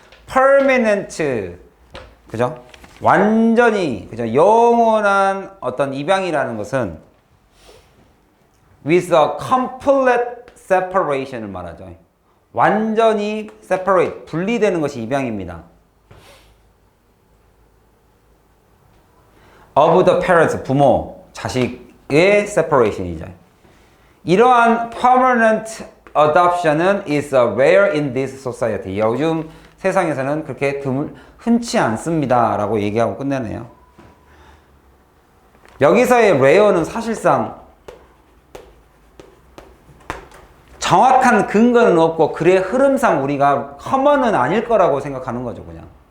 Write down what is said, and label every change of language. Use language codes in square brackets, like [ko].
[en] permanent, 그죠? [ko] 완전히, 그죠? 영원한 어떤 입양이라는 것은 with a complete separation 을 말하죠. 완전히 separate, 분리되는 것이 입양입니다. of the parents, 부모, 자식의 separation이죠. [en] 이러한 permanent adoption은 is rare in this society. [ko] 요즘 세상에서는 그렇게 흔치 않습니다. 라고 얘기하고 끝내네요. 여기서의 rare는 사실상 정확한 근거는 없고 글의 흐름상 우리가 common은 아닐 거라고 생각하는 거죠, 그냥.